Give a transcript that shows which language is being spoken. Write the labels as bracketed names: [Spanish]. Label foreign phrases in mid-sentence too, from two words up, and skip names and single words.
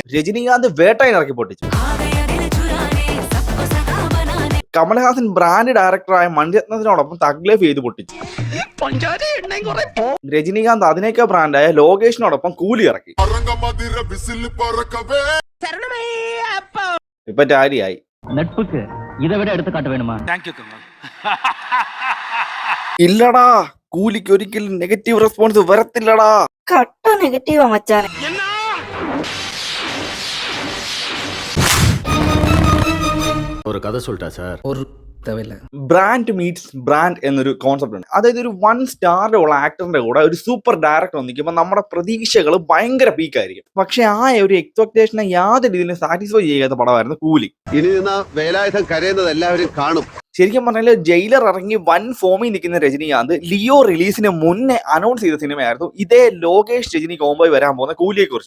[Malayalam] രജനീകാന്ത് വേട്ടയൻ ഇറക്കി പൊട്ടിച്ചു. കമൽഹാസൻ ബ്രാൻഡ് ഡയറക്ടറായ മണിരത്നത്തിനോടൊപ്പം തഗ് ലൈഫ് ചെയ്ത് പൊട്ടിച്ചു. രജനീകാന്ത് അതിനേക്കാൾ ബ്രാൻഡായ ലോകേഷിനോടൊപ്പം കൂലി ഇറക്കി. ഇപ്പൊ ടാരിയായി. [Tamil] நட்புக்கு இதை விட எடுத்துக்காட்ட வேணுமா? [Malayalam] ഇല്ലടാ, കൂലിക്ക് ഒരിക്കലും നെഗറ്റീവ് റെസ്പോൺസ് വരത്തില്ലടാ. കട്ട നെഗറ്റീവാ മച്ചാനെ. [Tamil] ஒரு கதை சொல்லிட்டா சார். ஒரு தேவையில்லை. [Malayalam] ബ്രാൻഡ് മീറ്റ്സ് ബ്രാൻഡ് എന്നൊരു കോൺസെപ്റ്റ് ഉണ്ട്. അതായത് ഒരു 1 സ്റ്റാറിന്റെ ഉള്ള ആക്ടറിന്റെ കൂടെ ഒരു സൂപ്പർ ഡയറക്ടർ നിൽക്കുമ്പോൾ നമ്മുടെ പ്രതീക്ഷകൾ ഭയങ്കര പീക്കായിരിക്കും. പക്ഷെ ആ ഒരു എക്സ്പെക്ടേഷനെ യാതൊരു രീതിയിലും സാറ്റിസ്ഫൈ ചെയ്യാത്ത പടമായിരുന്നു കൂലി. ഇനി നിന്ന വേലായുധം കരയുന്നത് എല്ലാവരും കാണും. ശരിക്കും പറഞ്ഞാൽ ജയിലർ ഇറങ്ങി വൻ ഫോമിൽ നിൽക്കുന്ന രജനീകാന്ത് ലിയോ റിലീസിന് മുന്നേ അനൗൺസ് ചെയ്ത സിനിമയായിരുന്നു ഇതേ ലോകേഷ് രജനി കോംബോയിൽ വരാൻ പോകുന്ന കൂലിയെ കുറിച്ച്.